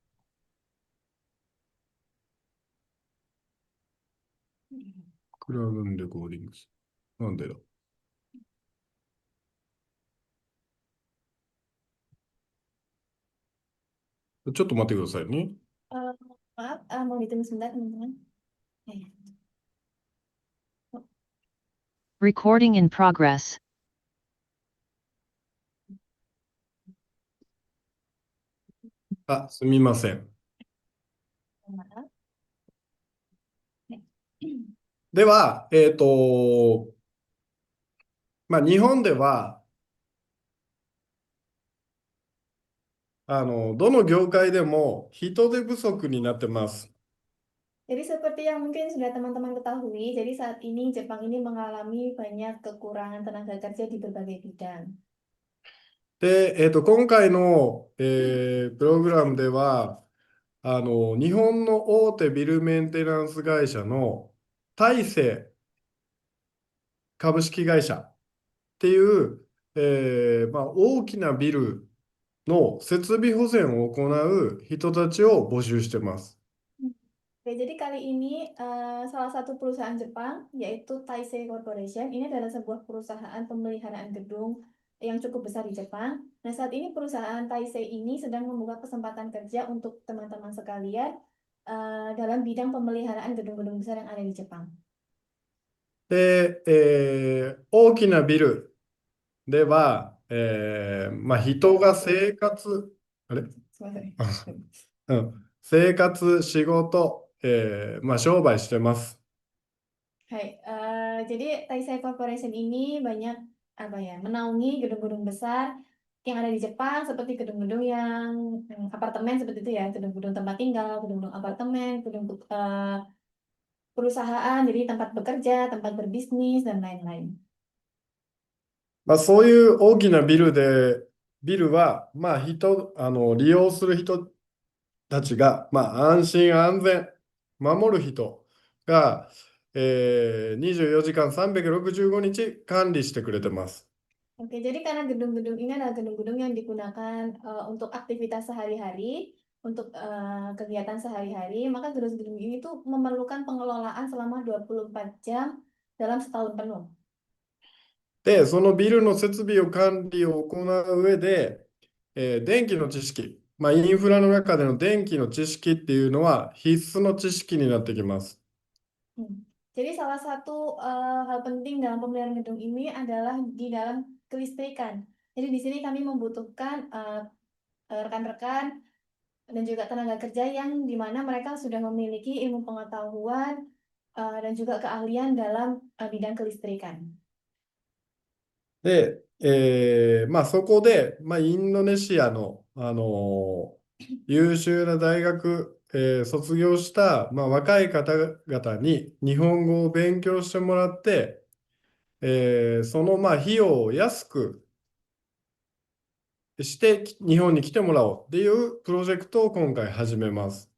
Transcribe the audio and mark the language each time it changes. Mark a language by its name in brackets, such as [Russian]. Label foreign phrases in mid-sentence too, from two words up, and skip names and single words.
[Japanese] クラウドのレコーディングス。なんでだ。ちょっと待ってくださいね。 [Indonesian] Eh, maaf, mau ditunggu sebentar teman-teman. Eh, [English] Recording in progress. [Japanese] すみません。 [Indonesian] maaf. Eh, [Japanese] では、日本では、どの業界でも人手不足になってます。 [Indonesian] Jadi seperti yang mungkin sudah teman-teman ketahui, jadi saat ini Jepang ini mengalami banyak kekurangan tenaga kerja di berbagai bidang. [Japanese] で、今回の、プログラムでは、日本の大手ビルメンテナンス会社の大成株式会社っていう、大きなビルの設備保全を行う人たちを募集してます。 [Indonesian] Oke, jadi kali ini salah satu perusahaan Jepang, yaitu Taisei Corporation, ini adalah sebuah perusahaan pemeliharaan gedung yang cukup besar di Jepang. Nah, saat ini perusahaan Taisei ini sedang membuka kesempatan kerja untuk teman-teman sekalian dalam bidang pemeliharaan gedung-gedung besar yang ada di Jepang. [Japanese] で、大きなビルでは、人が生活、あれ [Indonesian] Sebentar. [Japanese] うん、生活、仕事、商売してます。 [Indonesian] Hai, jadi Taisei Corporation ini banyak apa ya, menaungi gedung-gedung besar yang ada di Jepang seperti gedung-gedung yang apartemen seperti itu ya, gedung-gedung tempat tinggal, gedung-gedung apartemen, gedung perusahaan, jadi tempat bekerja, tempat berbisnis dan lain-lain. [Japanese] そういう大きなビルは、利用する人たちが、安心安全、守る人が、24時間365日管理してくれてます。 [Indonesian] Oke, jadi karena gedung-gedung ini adalah gedung-gedung yang digunakan untuk aktivitas sehari-hari, untuk kegiatan sehari-hari, maka gedung-gedung ini tuh memerlukan pengelolaan selama 24 jam dalam setahun penuh. [Japanese] で、そのビルの設備管理を行う上で、電気の知識、インフラの中での電気の知識っていうのは必須の知識になってきます。 Hmm. [Indonesian] Jadi salah satu hal penting dalam pemeliharaan gedung ini adalah di dalam kelistrikan. Jadi di sini kami membutuhkan rekan-rekan dan juga tenaga kerja yang di mana mereka sudah memiliki ilmu pengetahuan dan juga keahlian dalam bidang kelistrikan. [Japanese] で、そこで、インドネシアの、優秀な大学、卒業した、若い方々に日本語を勉強してもらって、その、費用を安くして日本に来てもらおうっていうプロジェクトを今回始めます。